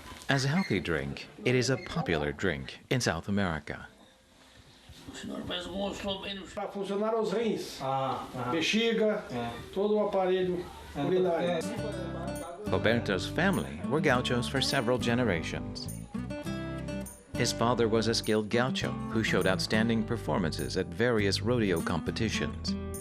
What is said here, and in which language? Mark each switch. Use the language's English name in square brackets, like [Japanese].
[English] As a healthy drink, it is a popular drink in South America. [Portuguese] Para funcionar os rins, bexiga, todo o aparelho urinário. [English] Roberto's family were gauchos for several generations. His father was a skilled gaucho who showed outstanding performances at various rodeo competitions.